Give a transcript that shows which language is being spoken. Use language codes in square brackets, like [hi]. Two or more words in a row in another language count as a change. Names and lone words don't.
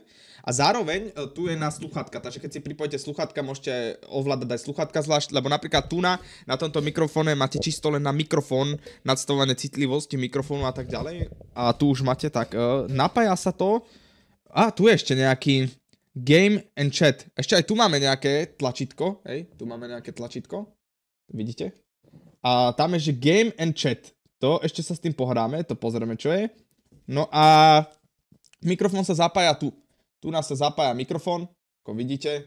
[sk] A zároveň tu je na sluchátka, takže keď si pripojíte sluchátka, môžete ovládať aj sluchátka zvlášť, lebo napríklad tu na tomto mikrofóne máte čisto len na mikrofón, nastavovanie citlivosti mikrofónu a tak ďalej. A tu už máte tak, napája sa to, tu je ešte nejaký [en] game and chat, [sk] ešte aj tu máme nejaké tlačítko, hej, tu máme nejaké tlačítko, vidíte? A tam je, že [en] Game and Chat. [sk] To ešte sa s tým pohráme, to pozrieme, čo je. No a mikrofón sa zapája tu. Tu nás sa zapája mikrofón, ako vidíte.